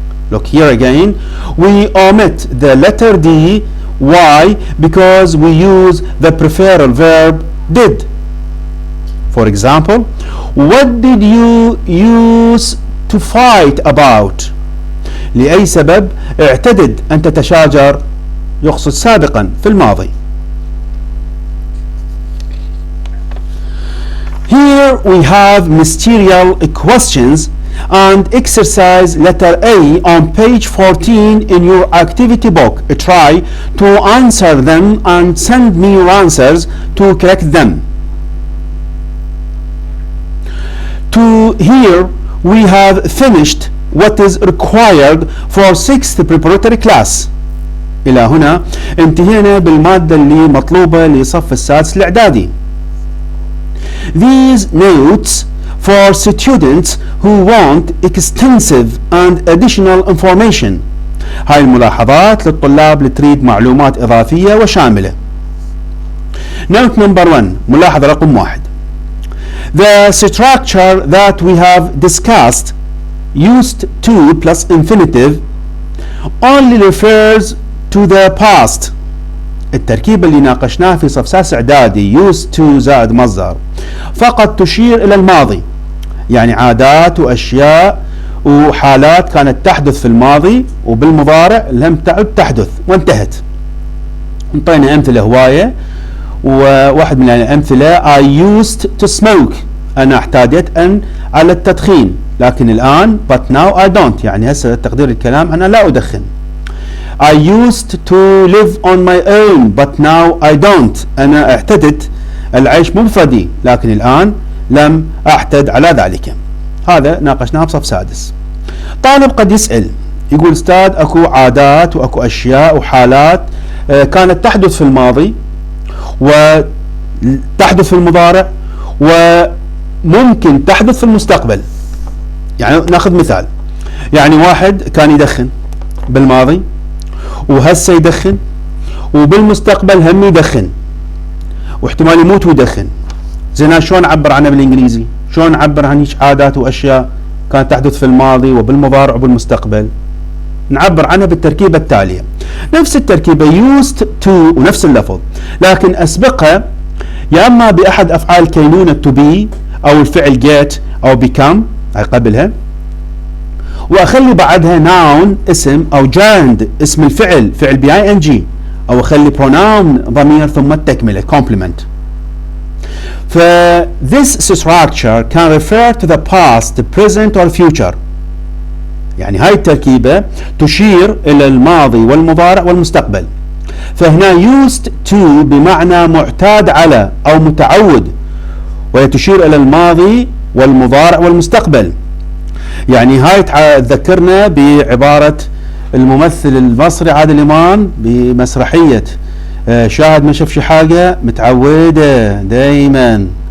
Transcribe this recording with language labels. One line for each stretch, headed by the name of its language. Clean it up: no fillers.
English: Look here again, we omit the letter D. Why? Because we use the preferred verb did. For example, what did you used to fight about?
Arabic: لأي سبب اعتدد أن تتشاجر يقصد سابقا في الماضي.
English: Here we have ministerial questions and exercise letter A on page 14 in your activity book. Try to answer them and send me your answers to correct them. Here we have finished what is required for 6th preparatory class.
Arabic: إلى هنا انتهينا بالمادة اللي مطلوبة لصف السادس الإعدادي.
English: These notes for students who want extensive and additional information.
Arabic: هاي الملاحظات للطلاب اللي تريد معلومات إضافية وشاملة.
English: Note number 1.
Arabic: ملاحظة رقم 1.
English: The structure that we have discussed, used to plus infinitive, only refers to the past.
Arabic: التركيبة اللي ناقشناها في صف سادس إعدادي used to زائد مصدر فقط تشير إلى الماضي، يعني عادات وأشياء وحالات كانت تحدث في الماضي وبالمضارع لم تعد تحدث وانتهت. انطينا أمثلة هواية، وواحد من الأمثلة
English: I used to smoke،
Arabic: أنا احتاجت أن على التدخين، لكن الآن
English: but now I don't،
Arabic: يعني هسه تقدير الكلام أنا لا أدخن.
English: I used to live on my own but now I don't،
Arabic: أنا اعتدت العيش مفردي لكن الآن لم أعتد على ذلك. هذا ناقشناه بصف سادس. طالب قد يسأل يقول أستاذ أكو عادات وأكو أشياء وحالات كانت تحدث في الماضي وتحدث في المضارع وممكن تحدث في المستقبل. يعني ناخذ مثال، يعني واحد كان يدخن بالماضي وهسه يدخن وبالمستقبل هم يدخن واحتمال يموت ويدخن. زين شلون نعبر عنها بالانجليزي؟ شلون نعبر عن هيك عادات واشياء كانت تحدث في الماضي وبالمضارع وبالمستقبل؟ نعبر عنها بالتركيبة التالية، نفس التركيبة used to ونفس اللفظ، لكن أسبقها يا إما بأحد أفعال كينونة to be أو الفعل get أو become هاي قبلها، وأخلي بعدها noun اسم أو gerund اسم الفعل فعل ing، أو أخلي pronoun ضمير ثم التكملة complement.
English: ف this structure can refer to the past, present or future.
Arabic: يعني هاي التركيبة تشير إلى الماضي والمضارع والمستقبل. فهنا used to بمعنى معتاد على أو متعود، وهي تشير إلى الماضي والمضارع والمستقبل. يعني هاي تذكرنا بعبارة الممثل المصري عادل إمام بمسرحية شاهد ما شافش حاجة متعودة دايما.